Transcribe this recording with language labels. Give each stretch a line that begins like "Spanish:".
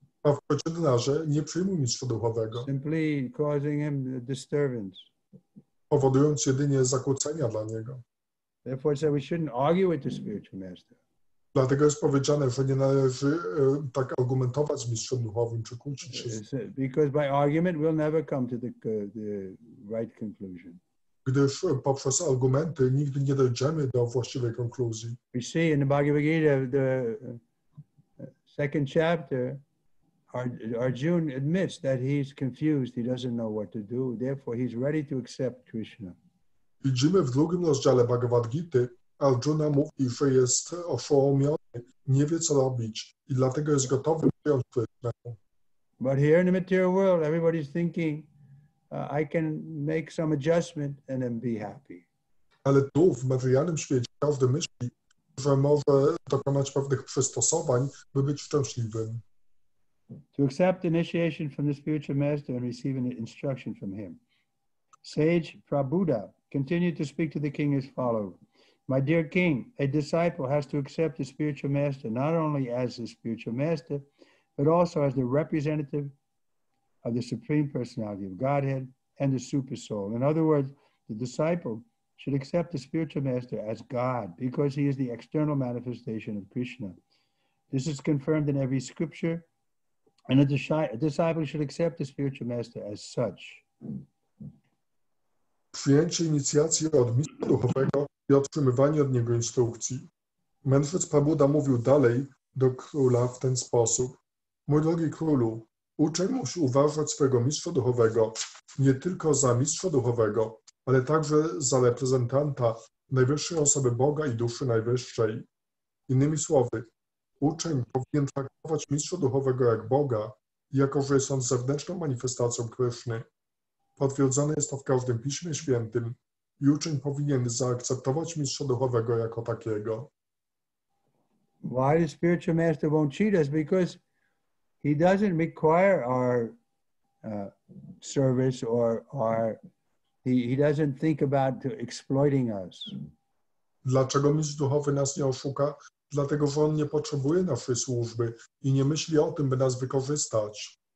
Polish: A w przeciwnym razie nie przyjmuj mistrza duchowego.
English: Simply causing him a disturbance.
Polish: Powodując jedynie zakłócenia dla niego.
English: Therefore, so we shouldn't argue with the spiritual master.
Polish: Dlatego jest powiedziane, że nie należy tak argumentować z mistrzem duchowym czy kłócić się.
English: Because by argument we'll never come to the right conclusion.
Polish: Gdyż poprzez argumenty nigdy nie dojdziemy do właściwej konkluzji.
English: We see in the Bhagavad Gita, the second chapter, Arjuna admits that he's confused. He doesn't know what to do. Therefore, he's ready to accept Krishna.
Polish: Widzimy w drugim rozdziale Bhagavad Gity, Arjuna mówi, że jest oszołomiony, nie wie co robić i dlatego jest gotowy przyjąć Krysznę.
English: But here in the material world, everybody's thinking, I can make some adjustment and then be happy.
Polish: Ale tu w materialnym świecie każdy myśli, że może dokonać pewnych przystosowań, by być szczęśliwym.
English: To accept initiation from the spiritual master and receive an instruction from him. Sage Prabhuda continued to speak to the king as follows. My dear king, a disciple has to accept the spiritual master not only as the spiritual master, but also as the representative of the Supreme Personality of Godhead and the Super Soul. In other words, the disciple should accept the spiritual master as God because he is the external manifestation of Krishna. This is confirmed in every scripture, and a disciple should accept the spiritual master as such.
Polish: Przyjęcie inicjacji od mistrza duchowego i otrzymywanie od niego instrukcji. Mędrzec Prabhuda mówił dalej do króla w ten sposób. Mój drogi królu, uczeń musi uważać swojego mistrza duchowego nie tylko za mistrza duchowego, ale także za reprezentanta najwyższej osoby Boga i duszy najwyższej. Innymi słowy, uczeń powinien traktować mistrza duchowego jak Boga, jako że jest on zewnętrzną manifestacją Kryszny. Potwierdzone jest to w każdym Piśmie Świętym i uczeń powinien zaakceptować mistrza duchowego jako takiego.
English: Why the spiritual master won't cheat us? Because he doesn't require our service or he doesn't think about exploiting us.
Polish: Dlaczego mistrz duchowy nas nie oszuka? Dlatego, że on nie potrzebuje naszej służby i nie myśli o tym, by nas wykorzystać.